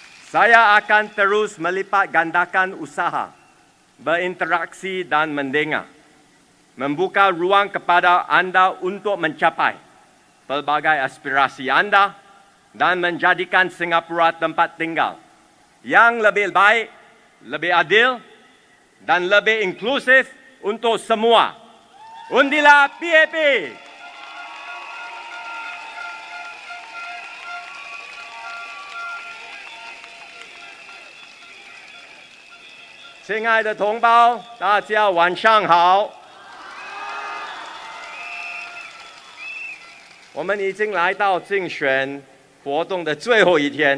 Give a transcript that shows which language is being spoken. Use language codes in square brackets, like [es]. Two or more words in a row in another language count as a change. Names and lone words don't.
[ms] Saya akan terus melipat gandakan usaha, berinteraksi dan mendengar, membuka ruang kepada anda untuk mencapai pelbagai aspirasi anda dan menjadikan Singapura tempat tinggal yang lebih baik, lebih adil dan lebih inklusif untuk semua. Undilah PAP! [zh] 亲爱的同胞，大家晚上好。我们已经来到竞选活动的最后一天。